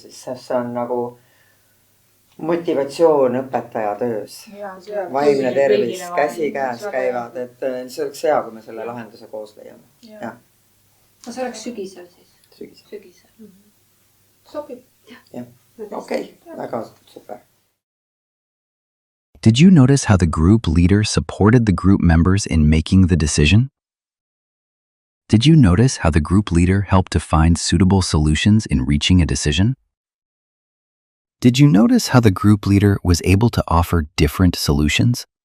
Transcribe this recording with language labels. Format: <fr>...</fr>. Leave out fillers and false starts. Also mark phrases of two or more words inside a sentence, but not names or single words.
<et>Siis see on nagu motivatsioon õpetaja töös. Vaimne tervis, käsi käes käivad, et see oleks hea, kui me selle lahenduse koos leiame. Ja see oleks sügisel siis? Sügisel. Sobib. Okei, väga super.</et> <en>Did you notice how the group leader supported the group members in making the decision? Did you notice how the group leader helped to find suitable solutions in reaching a decision? Did you notice how the group leader was able to offer different solutions?</en>